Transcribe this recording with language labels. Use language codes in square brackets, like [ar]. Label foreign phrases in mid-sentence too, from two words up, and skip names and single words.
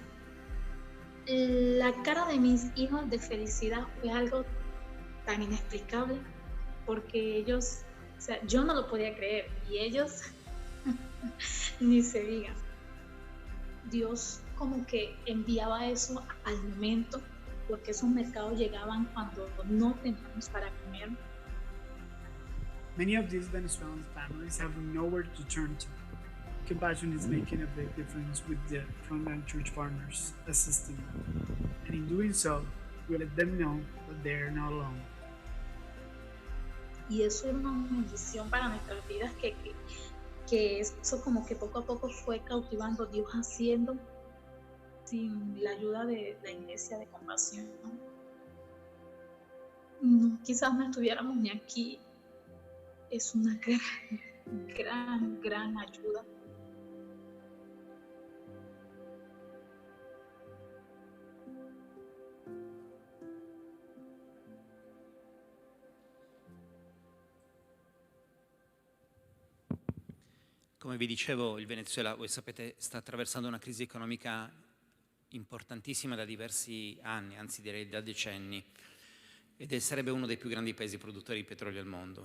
[es] La cara de mis hijos de felicidad fue algo tan inexplicable, porque ellos, o sea, yo no lo podía creer y ellos ni se digan. Dios como que enviaba eso al momento, porque esos mercados llegaban cuando no teníamos para comer. [en] Many of these Venezuelan families have nowhere to turn to. Compassion is making a big difference with the frontline church partners assisting them. And in doing so, we let them know that they are not alone. [es] Y eso era una bendición para nuestras vidas, que eso como que poco a poco fue cautivando, Dios haciendo sin la ayuda de la iglesia de Compasión. No, quizás no estuviéramos ni aquí. Es una gran ayuda. [it] Come vi dicevo, il Venezuela, voi sapete, sta attraversando una crisi economica importantissima da diversi anni, anzi direi da decenni, ed sarebbe uno dei più grandi paesi produttori di petrolio al mondo.